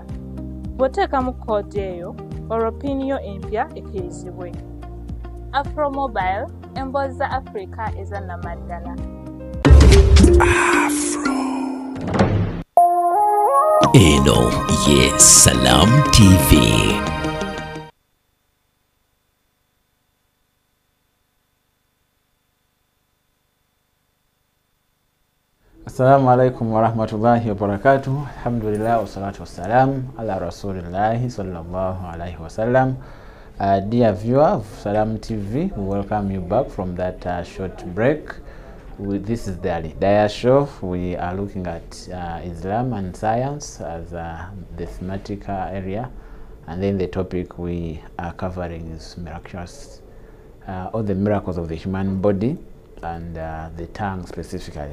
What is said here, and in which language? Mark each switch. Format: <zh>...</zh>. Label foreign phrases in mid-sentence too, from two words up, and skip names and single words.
<lg>Bw'oteekamu code eyo olwo pin yo empya ekkirizibwe. Afro Mobile, emboozi za Africa ezannamaddala. Afro. Eno ye Salam TV.</lg> <ar>السلام عليكم ورحمة الله وبركاته. الحمد لله والصلاة والسلام على رسول الله صلى الله عليه وسلم.</ar> <en>Dear viewer of Salam TV, we welcome you back from that short break. This is the Alhidaayah show. We are looking at Islam and science as the thematic area, and then the topic we are covering is miraculous, all the miracles of the human body and the tongue specifically.</en>